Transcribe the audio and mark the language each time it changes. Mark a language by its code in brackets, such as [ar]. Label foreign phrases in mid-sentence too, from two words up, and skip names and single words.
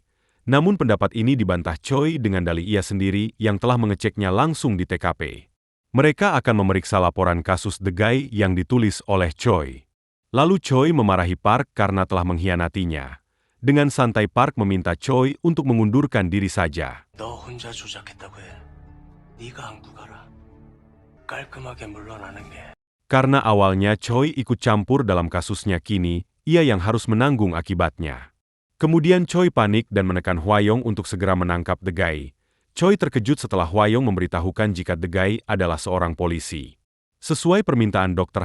[id] Namun pendapat ini dibantah Choi dengan dalih ia sendiri yang telah mengeceknya langsung di TKP. Mereka akan memeriksa laporan kasus The Guy yang ditulis oleh Choi. Lalu Choi memarahi Park karena telah mengkhianatinya. Dengan santai Park meminta Choi untuk mengundurkan diri saja. [ko] 너 혼자 조작했다고 해. 네가 안고 가라. 깔끔하게 물러나는 게. [id] Karena awalnya Choi ikut campur dalam kasusnya, kini ia yang harus menanggung akibatnya. Kemudian Choi panik dan menekan Hwayong untuk segera menangkap The Guy. Choi terkejut setelah Hwayong memberitahukan jika The Guy adalah seorang polisi. Sesuai permintaan Dr.